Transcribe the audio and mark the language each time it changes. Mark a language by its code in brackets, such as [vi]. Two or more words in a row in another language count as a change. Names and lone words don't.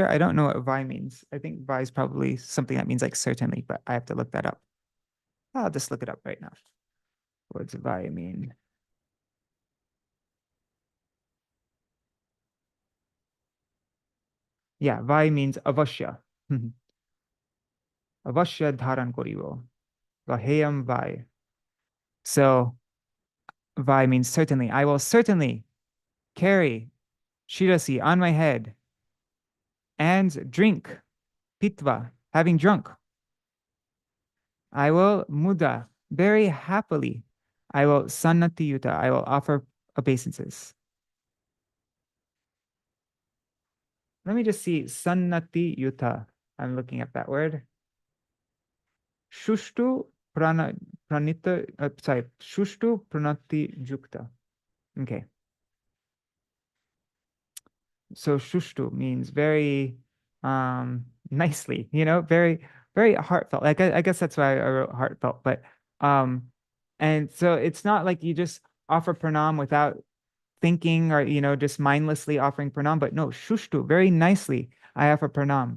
[en] I don't know what vai means. I think vai is probably something that means like certainly, but I have to look that up. I'll just look it up right now. What does vai mean? Yeah, vai means avashya. [bn] অবশ্য ধারণ করিব. [sa] वहेयं वै. [en] So vai means certainly. I will certainly carry shirasi on my head and drink pitva, having drunk. I will muda, very happily. I will [sa] सन्नति युता, [en] I will offer obeisances. Let me just see, [sa] सन्नति युता. [en] I'm looking at that word. [sa] सुष्टु प्रणीत, sorry, सुष्टु प्रणति युक्ता. [en] Okay. So shushtu means very nicely, very, very heartfelt. Like I guess that's why I wrote heartfelt, but and so it's not like you just offer pranam without thinking or just mindlessly offering pranam, but no, shushtu, very nicely I offer pranam.